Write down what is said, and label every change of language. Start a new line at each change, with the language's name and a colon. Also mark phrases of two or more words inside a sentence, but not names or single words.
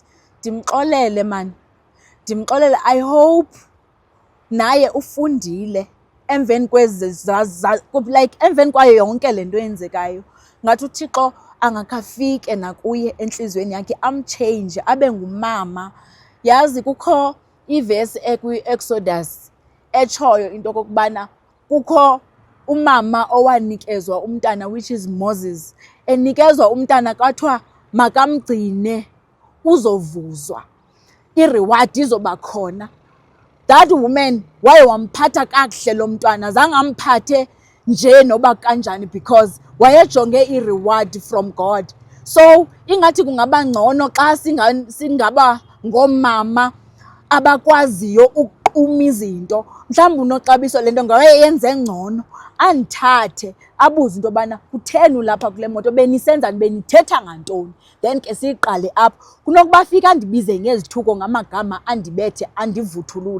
Xhosa: Ndimxolele man, ndimxolele.
English: I hope
Xhosa: naye ufundile emveni like emveni kwayo yonke le nto yenzekayo. Ngathi uThixo angakafike nakuye entliziyweni yakhe amchange abe ngumama. Yazi kukho ivesi ekwi-Exodus etshoyo into okokubana kukho umama owanikezwa umntana
English: which is
Xhosa: Moses. Enikezwa umntana kwathiwa makamgcine uzovuzwa, i-reward izoba khona.
English: That woman
Xhosa: waye wamphatha kakuhle lo mntwana, zange amphathe nje noba kanjani because wayejonge i-reward
English: from God.
Xhosa: So ingathi kungaba ngcono xa singaba ngomama abakwaziyo ukuquma izinto. Mhlawumbi unoxabiso le nto ngawayenze ngcono andithathe abuze into yobana kutheni ulapha kule moto, benisenzani, benithetha ngantoni, then ke siyiqale apho kunokuba fika andibize ngezithuko ngamagama andibethe andivuthulule.